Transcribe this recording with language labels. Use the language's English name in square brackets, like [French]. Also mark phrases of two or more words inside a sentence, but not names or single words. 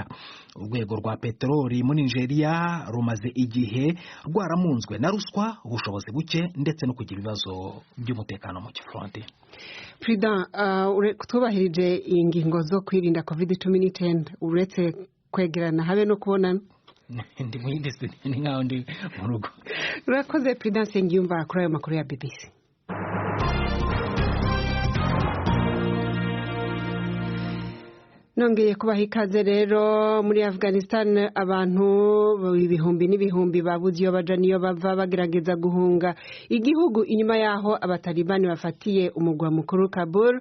[Kinyarwanda] Urwego rwa peteroli muri Nigeria rumaze igihe rwaramunzwe na ruswa, ubushobozi buke ndetse no kugira ibibazo by'umutekano mu gifronte. Frida, tubahirije ingingo zo kwirinda COVID-19 uretse kwegerana habe no kubonana ndi mu yindi ni nkaho ndi mu rugo. Urakoze Prudence Ngiyumva kuri ayo makuru ya BBC. Nongeye kubaha ikaze rero. [Rundi] Muri Afghanistan abantu ibihumbi n'ibihumbi babuze iyo baja niyo bava bagerageza guhunga igihugu inyuma yaho abatalibani bafatiye umugwa mukuru Kabul.